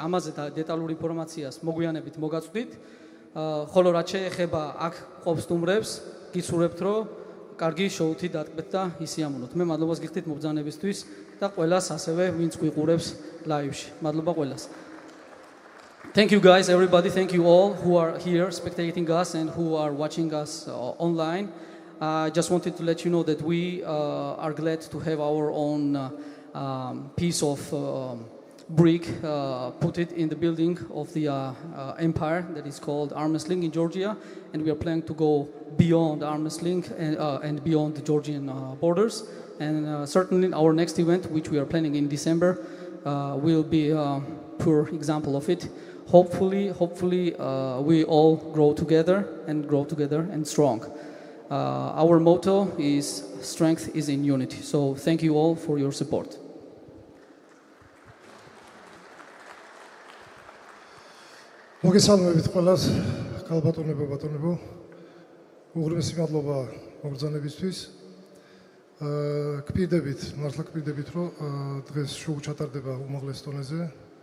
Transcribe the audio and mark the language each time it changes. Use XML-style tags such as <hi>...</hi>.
<ka>ამაზე დეტალურ ინფორმაციას მოგვიანებით მოგაწვდით. ხოლო რაც შეეხება აქ ყოფს სტუმრებს, გისურვებთ რომ კარგი შოუთი დატკბეთ და ისიამოვნოთ. მე მადლობას გიხდით მობრძანებისთვის და ყველას ასევე ვინც გვიყურებს ლაივში. მადლობა ყველას.</ka> <en>Thank you guys, everybody. Thank you all who are here spectating us and who are watching us online. I just wanted to let you know that we are glad to have our own piece of brick put it in the building of the empire that is called arm wrestling in Georgia, and we are planning to go beyond arm wrestling and beyond the Georgian borders. And certainly our next event, which we are planning in December, will be a pure example of it. Hopefully we all grow together and strong. Our motto is strength is in unity. So thank you all for your support.</en> <ka>მოგესალმებით ყველას, ქალბატონებო, ბატონებო. უღრმესი მადლობა მობრძანებისთვის. გპირდებით, მართლა გპირდებით, რომ დღეს შოუ ჩატარდება უმაღლეს დონეზე.</ka>